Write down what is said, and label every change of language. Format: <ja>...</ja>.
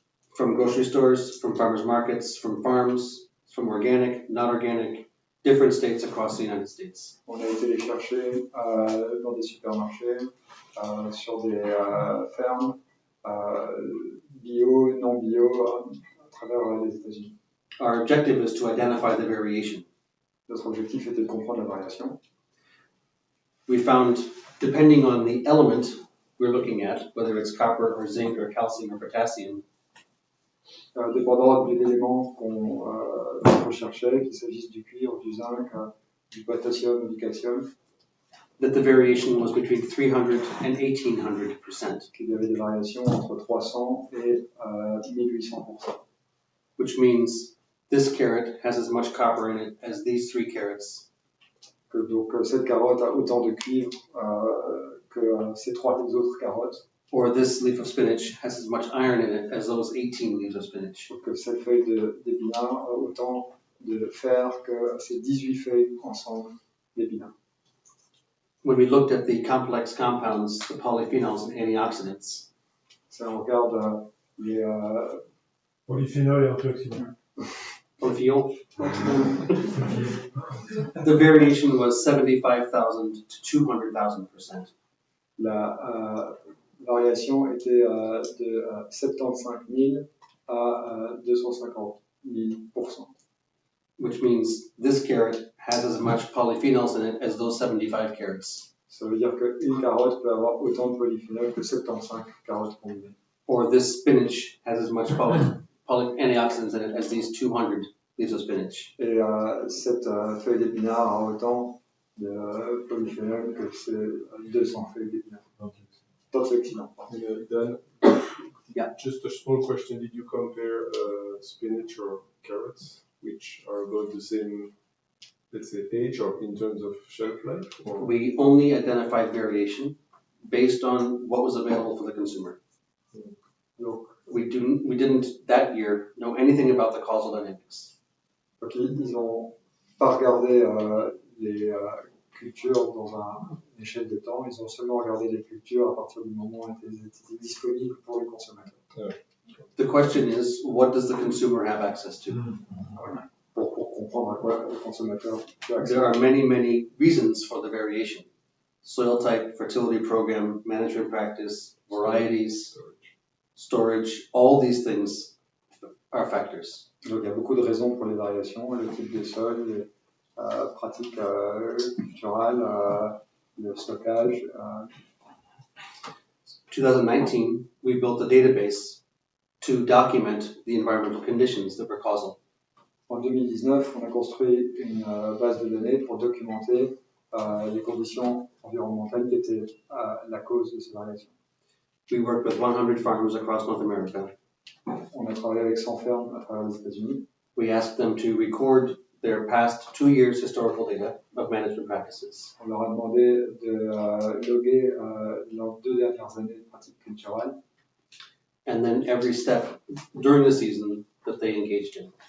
<en>From grocery stores, from farmers markets, from farms, from organic, not organic, different states across the United States.</en> <fr>On a été les chercher dans des supermarchés, sur des fermes, bio, non bio, à travers les États-Unis.</fr> <en>Our objective is to identify the variation.</en> <fr>Notre objectif était de comprendre la variation.</fr> <en>We found, depending on the element we're looking at, whether it's copper or zinc or calcium or potassium,</en> <fr>dépendant de l'élément qu'on recherchait, qu'il s'agisse du cuivre, du zinc, du potassium ou du calcium,</fr> <en>that the variation was between 300 and 1800%.</en> <fr>Qu'il y avait des variations entre 300 et 1800%.</fr> <en>Which means this carrot has as much copper in it as these three carrots.</en> <fr>Donc cette carotte a autant de cuivre que ces trois autres carottes.</fr> <en>Or this leaf of spinach has as much iron in it as those 18 leaves of spinach.</en> <fr>Donc cette feuille d'épinard a autant de fer que ces 18 feuilles ensemble d'épinard.</fr> <en>When we looked at the complex compounds, the polyphenols and antioxidants,</en> <fr>Si on regarde les Polyphénol et antioxydants.</fr> <en>Polyphenol. The variation was 75,000 to 200,000%.</en> <fr>La variation était de 75 000 à 250 000%.</fr> <en>Which means this carrot has as much polyphenols in it as those 75 carrots.</en> <fr>Ça veut dire qu'une carotte peut avoir autant de polyphénol que 75 carottes combinées.</fr> <en>Or this spinach has as much antioxidants in it as these 200 leaves of spinach.</en> <fr>Et cette feuille d'épinard a autant de polyphénol que ces 200 feuilles d'épinard. D'antioxydants.</fr> <en>Dan, Yeah. Just a small question. Did you compare spinach or carrots, which are about the same, let's say, age or in terms of shelf life? Or? We only identified variation based on what was available for the consumer.</en> <fr>Donc,</fr> <en>We didn't that year know anything about the causal dynamics.</en> <fr>donc ils n'ont pas regardé les cultures dans une échelle de temps, ils ont seulement regardé les cultures à partir du moment où elles étaient disponibles pour les consommateurs.</fr> <en>The question is, what does the consumer have access to?</en> <fr>Pour comprendre à quoi le consommateur peut accéder.</fr> <en>There are many, many reasons for the variation. Soil type, fertility program, management practice, varieties, storage, all these things are factors.</en> <fr>Donc il y a beaucoup de raisons pour les variations, le type de sol, les pratiques culturelles, le stockage.</fr> <en>2019, we built a database to document the environmental conditions that were causal.</en> <fr>En 2019, on a construit une base de données pour documenter les conditions environnementales qui étaient la cause de ces variations.</fr> <en>We worked with 100 farmers across North America.</en> <fr>On a travaillé avec 100 fermes à travers les États-Unis.</fr> <en>We asked them to record their past 2 years historical data of management practices.</en> <fr>On leur a demandé de loguer leurs 2 dernières années de pratiques culturelles.</fr> <en>And then every step during the season that they engaged in.</en>